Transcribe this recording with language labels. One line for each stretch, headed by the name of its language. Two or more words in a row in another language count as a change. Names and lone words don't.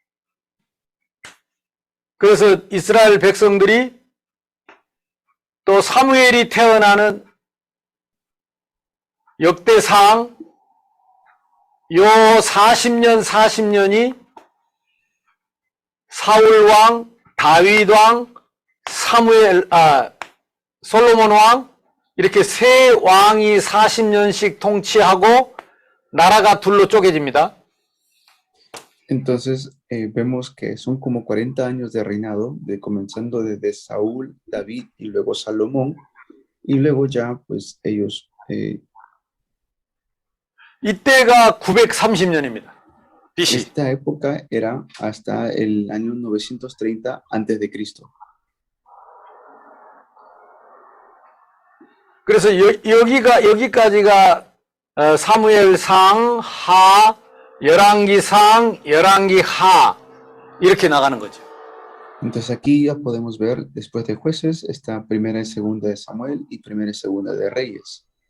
Korean: 그래서 이스라엘 백성들이 또 사무엘이 태어나는 역대상, 요 40년이 사울 왕, 다윗 왕, 솔로몬 왕, 이렇게 세 왕이 40년씩 통치하고 나라가 둘로 쪼개집니다.
Spanish: Entonces vemos que son como 40 años de reinado, comenzando desde Saúl, David y luego Salomón, y luego ya pues ellos...
Korean: 이때가 930년입니다. BC.
Spanish: Esta época era hasta el año 930 antes de Cristo.
Korean: 그래서 여기까지가 사무엘상, 하, 열왕기상, 열왕기하 이렇게 나가는 거죠.
Spanish: Entonces aquí ya podemos ver, después de jueces, está primera y segunda de Samuel y primera y segunda de Reyes.